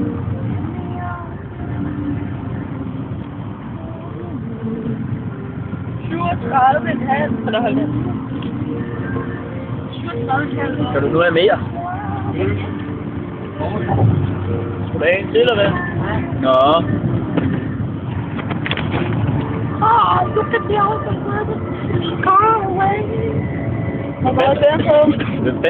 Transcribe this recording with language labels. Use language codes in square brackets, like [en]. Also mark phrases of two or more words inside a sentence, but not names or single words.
[da] Eller hold det. 37,5. Kan du nu have mere? Skal du have en til, eller hvad? Nå. [en] Look at the other one. Car away. [da] Hvor meget er det på?